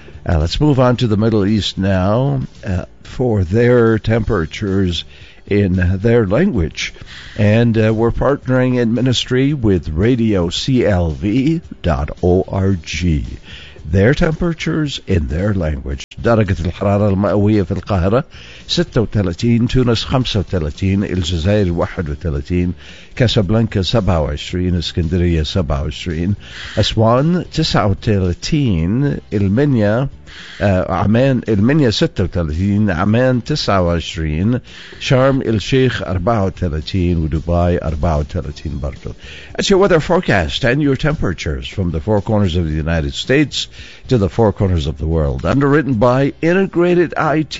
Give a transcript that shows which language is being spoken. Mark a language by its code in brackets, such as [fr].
[en] Let's move on to the Middle East now for their temperatures in their language. And we're partnering in ministry with RadioCLV.org. Their temperatures in their language. [ar] درجة الحرارة المئوية في القاهرة 36, تونس 35, الجزائر 31, كاسابلانكا 27, اسكندرية 27, أسوان 39, المنيا 36, عمان 29, شرم الشيخ 34, ودبي 34 برضو. [en] That's your weather forecast and your temperatures from the four corners of the United States to the four corners of the world. Underwritten by Integrated IT.